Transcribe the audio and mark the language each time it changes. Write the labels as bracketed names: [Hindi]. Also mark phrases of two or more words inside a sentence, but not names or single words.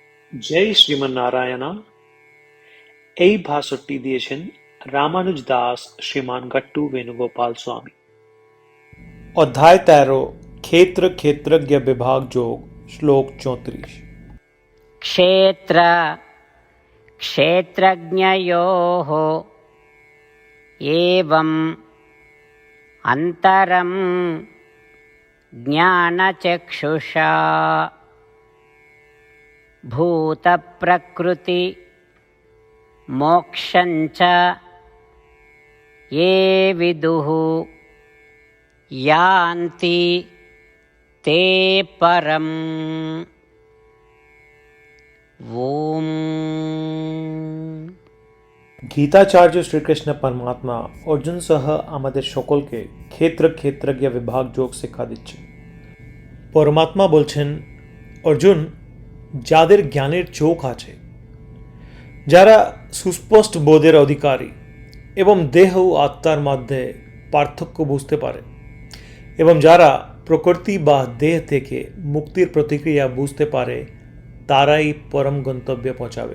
[Bangla] জয় শ্রীমন্নারায়ণা। এই ভাষণটি দিয়েছেন রামানুজ দাস শ্রীমান গট্টু বেণুগোপাল স্বামী। অধ্যায় 13 ক্ষেত্র ক্ষেত্রজ্ঞ বিভাগ যোগ শ্লোক 34। [Sanskrit] क्षेत्र क्षेत्रज्ञयोः एवम् अन्तरं ज्ञानचक्षुषा भूतप्रकृति मोक्षञ्च ये विदुः यान्ति ते परम्। ओम। [Bangla] গীতাচার্য শ্রীকৃষ্ণ পরমাত্মা অর্জুন সহ আমাদের সকলকে ক্ষেত্র ক্ষেত্রজ্ঞ বিভাগ যোগ শিক্ষা দিচ্ছেন। পরমাত্মা বলছেন, অর্জুন, যাদের জ্ঞানের চোখ আছে, যারা সুস্পষ্ট বোধের অধিকারী এবং দেহ ও আত্মার মধ্যে পার্থক্য বুঝতে পারে এবং যারা প্রকৃতি বা দেহ থেকে মুক্তির প্রতিক্রিয়া বুঝতে পারে, তারাই পরম গন্তব্যে পৌঁছাবে।